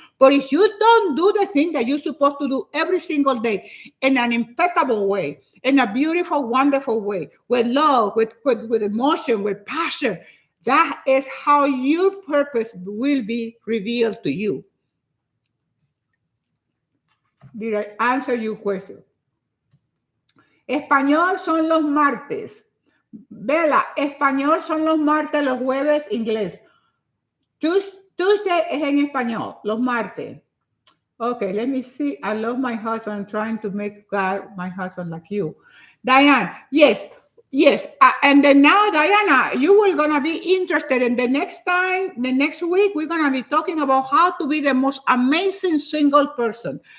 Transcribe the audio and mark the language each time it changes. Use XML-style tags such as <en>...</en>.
<en>But if you don't do the thing that you're supposed to do every single day in an impeccable way, in a beautiful, wonderful way, with love, with emotion, with passion, that is how your purpose will be revealed to you. Did I answer your question?</en> <es>Español son los martes. Vela, español son los martes, los jueves, inglés. Tuesday es en español, los martes.</es> <en>Okay, let me see. I love my husband. I'm trying to make God my husband like you. Diane, yes. And then now, Diana, you are going to be interested in the next week, we're going to be talking about how to be the most amazing single person.</en>